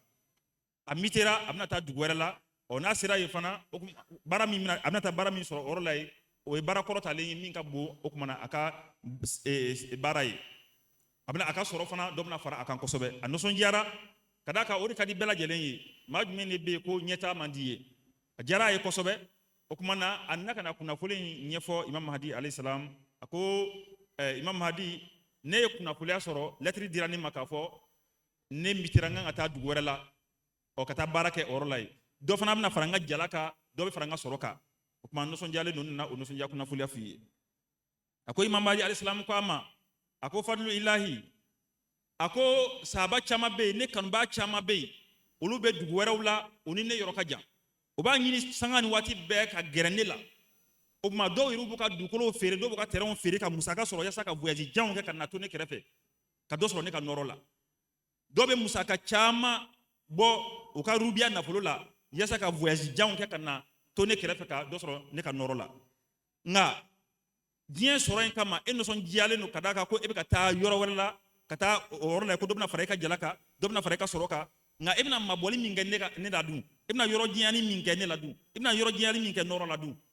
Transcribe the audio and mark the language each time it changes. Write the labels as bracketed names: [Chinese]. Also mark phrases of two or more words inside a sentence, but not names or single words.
[Bambara] A mitera a bɛna taa dugu wɛrɛ la n'a sera yen fana baara min a bɛna taa baara min sɔrɔ o yɔrɔ la yen o ye baara kɔrɔtalen ye min ka bon o kumana a ka baara ye a ka sɔrɔ fana dɔ bɛna fara a kan kosɛbɛ a nisɔndiyara ka d'a kan o de ka di bɛɛ lajɛlen ye maa jumɛn de bɛ yen ko ɲɛtaa man di ye a diyara a ye kosɛbɛ o kumana a nana ka na kunnafoni in ɲɛfɔ imam mahdi [Arabic] عليه السلام [Bambara] a ko imam mahdi ne ye kunnafoniya sɔrɔ lɛtiri dira ne ma k'a fɔ ne mitera n kan ka taa dugu wɛrɛ la ka taa baara kɛ o yɔrɔ la yen dɔ fana bɛna fara n ka jala kan dɔ bɛ fara n ka sɔrɔ kan o tuma nisɔndiyalen ninnu nana o nisɔndiya kunnafoniya f'i ye a ko imam mahdi [Arabic] عليه السلام [Bambara] ko a ma a ko [Arabic] فضل إلهي [Bambara] a ko sahaba caman bɛ yen ne kanubaa caman bɛ yen olu bɛ dugu wɛrɛw la o ni ne yɔrɔ ka jan o b'a ɲini sanga ni waati bɛɛ ka gɛrɛ ne la o tuma dɔw yɛrɛ b'u ka dugukolow feere dɔw b'u ka terrainw feere ka musaka sɔrɔ yaasa ka voyage janw kɛ ka na to ne kɛrɛfɛ ka dɔ sɔrɔ ne ka nɔrɔ la dɔw bɛ musaka caman bɔ u ka rubiya nafolo la yaasa ka voyage janw kɛ ka na to ne kɛrɛfɛ ka dɔ sɔrɔ ne ka nɔrɔ la nka diɲɛ sɔrɔ in kama e nisɔndiyalen don ka d'a kan ko e bɛ ka taa yɔrɔ wɛrɛ la ka taa o yɔrɔ la ko dɔ bɛna fara e ka jala kan dɔ bɛna fara e ka sɔrɔ kan nka e bɛna mabɔli min kɛ ne la dun e bɛna yɔrɔ jiyani min kɛ ne la dun e bɛna yɔrɔ jiyani min kɛ nɔrɔ la dun